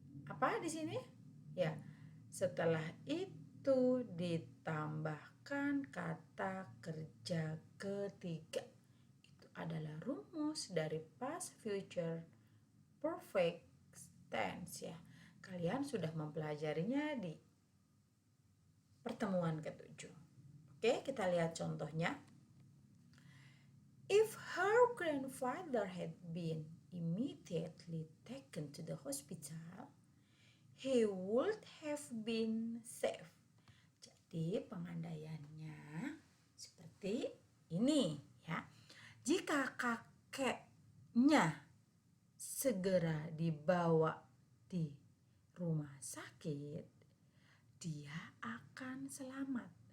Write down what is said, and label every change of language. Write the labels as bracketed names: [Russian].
[Indonesian] apa di sini ya, setelah itu ditambahkan kata kerja ketiga. Itu adalah rumus dari past future perfect tense ya. Kalian sudah mempelajarinya di pertemuan ke-7. Oke, kita lihat contohnya. [English] If her grandfather had been immediately taken to the hospital, he would have been saved. [Indonesian] Jadi pengandaiannya seperti ini ya. Jika kakeknya segera dibawa di rumah sakit, dia akan selamat.